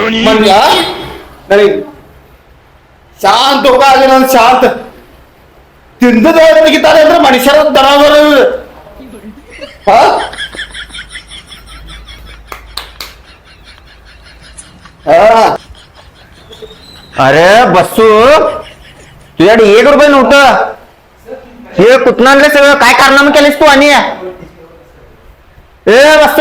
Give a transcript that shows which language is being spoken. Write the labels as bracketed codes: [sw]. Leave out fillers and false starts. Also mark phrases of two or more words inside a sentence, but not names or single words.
[mr] शांत हो का शांत [kn] ತಿಂದದ ತೆಗಿತಾರೆ ಅಂದ್ರೆ ಮನುಷ್ಯರ ದರ ಬರೋದು. ಹಾ? हा. [mr] अरे बसू तुझ्याकडे 1 रुपये नव्हतं. हे कुठं आणलं सगळं? काय कारनामा केलेस तू? आणि ए बसू